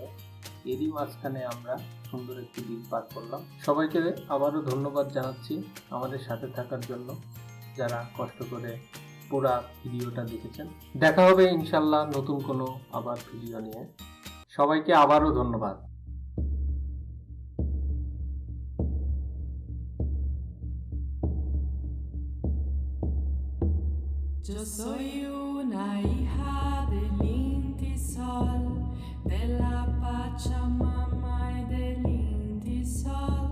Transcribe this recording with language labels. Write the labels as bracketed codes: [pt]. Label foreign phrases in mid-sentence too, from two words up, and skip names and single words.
[bn] এরই মাঝখানে আমরা সুন্দর একটি দিন পার করলাম। সবাইকে আবারও ধন্যবাদ জানাচ্ছি আমাদের সাথে থাকার জন্য, যারা কষ্ট করে পুরা ভিডিওটা দেখেছেন। দেখা হবে ইনশাল্লাহ নতুন কোনো আবার ভিডিও নিয়ে। সবাইকে আবারও ধন্যবাদ। [es] Yo soy una hija del Inti Sol, de la Pachamama y del Inti Sol.